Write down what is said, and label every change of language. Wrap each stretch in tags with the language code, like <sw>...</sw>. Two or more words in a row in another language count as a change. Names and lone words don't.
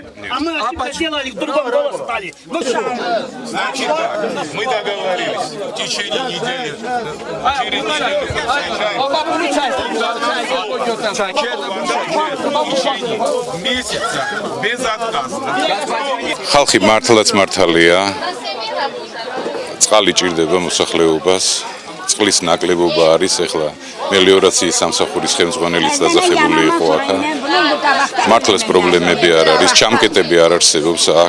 <ru>А мы ошибка сделали, в другом голос стали. Ну что? Значит так, мы договорились в течение недели. Через неделю месяца безотказно.</ru> <ka>ხალხი მართლაც მართალია. წყალი ჭირდება მოსახლეობას. წყლის ნაკლებობა არის, ეხლა მელიორაციის სამსახურის ხელმძღვანელიც დაძახებული იყო აქ. მართლაც პრობლემები არ არის, ჩამკეტები არ არსებობს აქ.</ka>